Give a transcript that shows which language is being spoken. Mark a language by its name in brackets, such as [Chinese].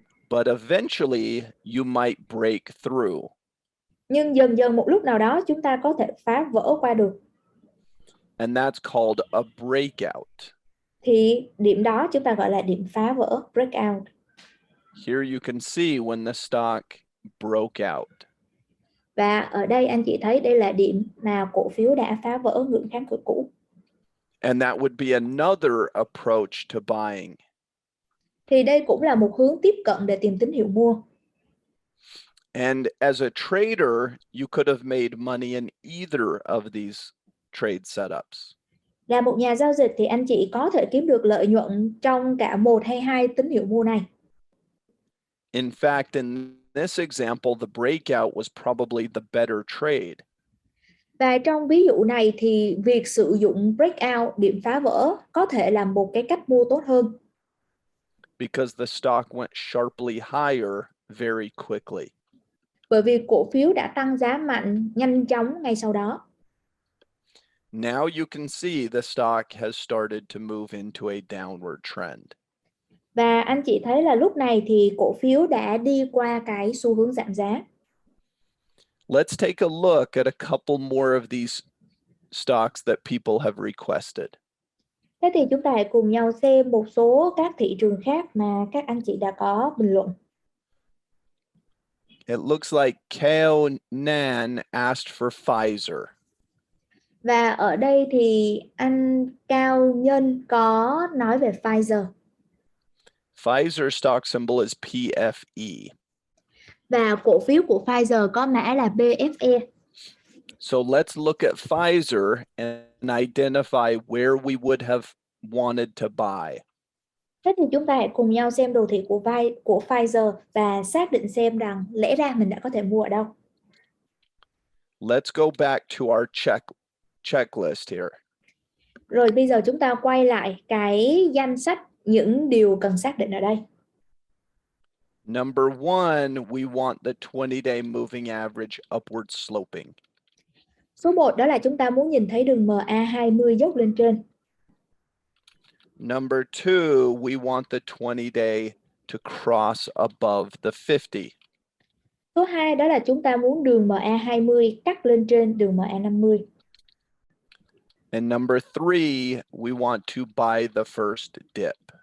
[English] But eventually you might break through. [Vietnamese] Nhưng dần dần một lúc nào đó chúng ta có thể phá vỡ qua được. [English] And that's called a breakout. [Vietnamese] Thì điểm đó chúng ta gọi là điểm phá vỡ, breakout. [English] Here you can see when the stock broke out. [Vietnamese] Và ở đây anh chị thấy đây là điểm mà cổ phiếu đã phá vỡ ngưỡng kháng cự cũ. [English] And that would be another approach to buying. [Vietnamese] Thì đây cũng là một hướng tiếp cận để tìm tín hiệu mua. [English] And as a trader, you could have made money in either of these trade setups. [Vietnamese] Là một nhà giao dịch thì anh chị có thể kiếm được lợi nhuận trong cả một hay hai tín hiệu mua này. [English] In fact, in this example, the breakout was probably the better trade. [Vietnamese] Và trong ví dụ này thì việc sử dụng breakout, điểm phá vỡ, có thể là một cái cách mua tốt hơn. [English] Because the stock went sharply higher very quickly. [Vietnamese] Bởi vì cổ phiếu đã tăng giá mạnh nhanh chóng ngay sau đó. [English] Now you can see the stock has started to move into a downward trend. [Vietnamese] Và anh chị thấy là lúc này thì cổ phiếu đã đi qua cái xu hướng giảm giá. [English] Let's take a look at a couple more of these stocks that people have requested. [Vietnamese] Thế thì chúng ta hãy cùng nhau xem một số các thị trường khác mà các anh chị đã có bình luận. [English] It looks like Kao Nan asked for Pfizer. [Vietnamese] Và ở đây thì anh Cao Nhân có nói về Pfizer. [English] Pfizer stock symbol is PFE. [Vietnamese] Và cổ phiếu của Pfizer có mã là BFE. [English] So let's look at Pfizer and identify where we would have wanted to buy. [Vietnamese] Thế thì chúng ta hãy cùng nhau xem đồ thị của Pfizer và xác định xem rằng lẽ ra mình đã có thể mua ở đâu. [English] Let's go back to our checklist here. [Vietnamese] Rồi bây giờ chúng ta quay lại cái danh sách những điều cần xác định ở đây. [English] Number one, we want the 20-day moving average upward sloping. [Vietnamese] Số 1 đó là chúng ta muốn nhìn thấy đường MA20 dốc lên trên. [English] Number two, we want the 20-day to cross above the 50. [Vietnamese] Số 2 đó là chúng ta muốn đường MA20 cắt lên trên đường MA50. [English] And number three, we want to buy the first dip.